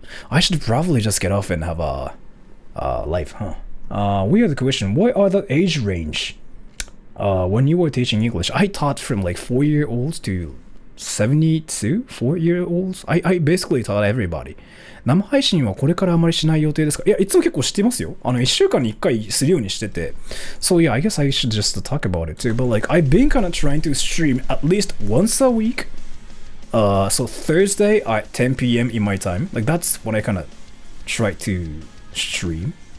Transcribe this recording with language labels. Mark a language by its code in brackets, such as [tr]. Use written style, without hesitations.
[en] I should probably just get off and have a life, huh? Weird question. What are the age range when you were teaching English? I taught from like 4-year-olds to 72 4-year-olds. I basically taught everybody. [ja] 生配信はこれからあまりしない予定ですか？いや、いつも結構してますよ。 1週間に1回するようにしてて。 [en] So yeah, I guess I should just talk about it too. But like, I've been kind of trying to stream at least once a week. So Thursday at 10 p.m. in my time. Like that's when I kind of try to stream.